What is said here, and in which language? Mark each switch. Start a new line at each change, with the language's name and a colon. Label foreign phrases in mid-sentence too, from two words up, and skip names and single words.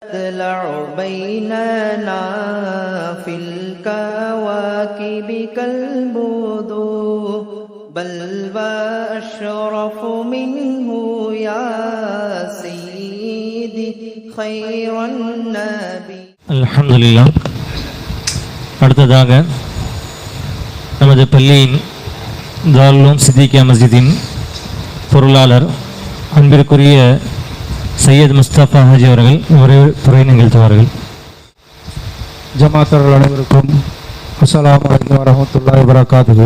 Arabic: تطلع بيننا في الكواكب كالبدور بل وأشرف منه يا سيدي خير النبي. الحمد لله.
Tamil: அடுத்ததாக நமது பள்ளியின் தாருல் சித்திகியா மஸ்ஜிதின் பொருளாளர் அன்பிற்குரிய சையத் முஸ்தபா ஹாஜி அவர்கள் உரை நிகழ்த்துவார்கள். ஜமாத்தர்கள் அனைவருக்கும்
Arabic: السلام عليكم ورحمة الله وبركاته.